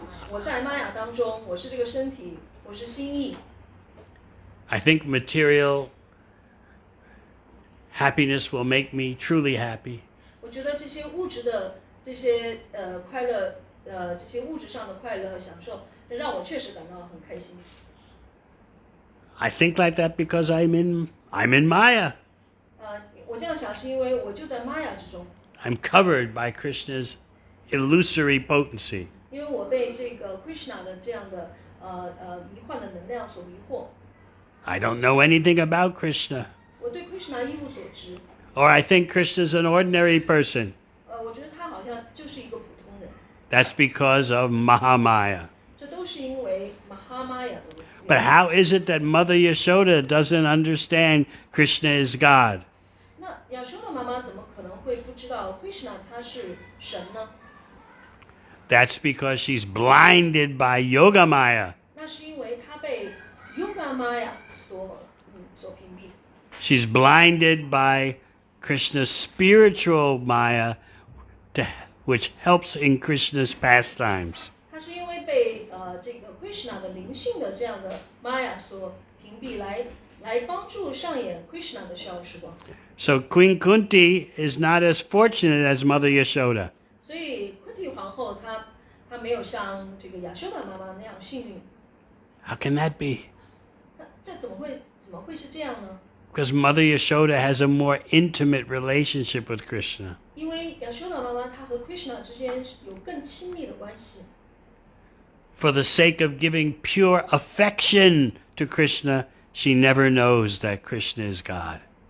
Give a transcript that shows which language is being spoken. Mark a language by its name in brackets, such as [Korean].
[Chinese] 我在玛雅当中，我是这个身体，我是心意。 [English] I think material happiness will make me truly happy. [Chinese] 我觉得这些物质的这些快乐，这些物质上的快乐享受，让我确实感到很开心。 [English] I think like that because I'm in Maya. [Chinese] 我这样想是因为我就在玛雅之中， [English] I'm covered by Krishna's illusory potency. [Chinese] 因为我被这个 Krishna 的这样的迷幻的能量所迷惑。 [English] I don't know anything about Krishna. [Chinese] 我对 Krishna 一无所知， [English] Or I think Krishna's an ordinary person. [Chinese] 我觉得他好像就是一个普通人， [English] That's because of Mahamaya. [Chinese] 这都是因为 Mahamaya 的原因。 [English] But how is it that Mother Yashoda doesn't understand Krishna is God? [Chinese] 那亚修的妈妈怎么可能会不知道 Krishna 他是神呢？ [English] That's because she's blinded by Yogamaya. [Chinese] 那是因为他被 Yoga Maya 所屏蔽， [English] She's blinded by Krishna's spiritual Maya, which helps in Krishna's pastimes. [Chinese] 他是因为被这个 Krishna 的灵性的这样的 Maya 所屏蔽，来帮助上演 Krishna 的笑时光。 [English] So Queen Kunti is not as fortunate as Mother Yashoda. [Chinese] 所以昆提皇后她没有像这个亚修达妈妈那样幸运。 [English] How can that be? [Chinese] 那这怎么会是这样呢？ [English] Because Mother Yashoda has a more intimate relationship with Krishna. [Chinese] 因为亚修达妈妈她和 Krishna 之间有更亲密的关系。 [English] For the sake of giving pure affection to Krishna, she never knows that Krishna is God.